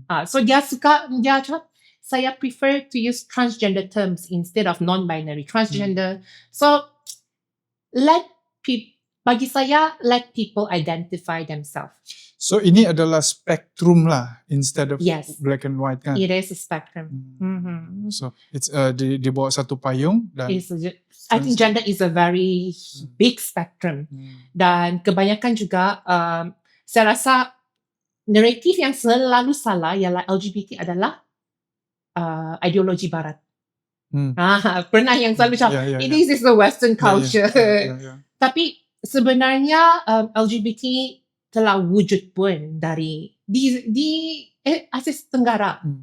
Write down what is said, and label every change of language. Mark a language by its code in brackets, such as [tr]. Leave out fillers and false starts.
[en] So [ms] dia cakap, saya [en] prefer to use transgender terms instead of non-binary transgender. So [ms] bagi saya, [en] let people identify themselves. [ms] So ini adalah spektrum lah [en] instead of black and white [ms] kan? [en] It is a spectrum. So it's [ms] di bawah satu payung dan [en] I think gender is a very big spectrum. [ms] Dan kebanyakan juga saya rasa naratif yang selalu salah ialah LGBT adalah ideologi barat. Pernah yang selalu cakap, [en] this is the Western culture. [ms] Tapi sebenarnya LGBT telah wujud pun di Asia Tenggara.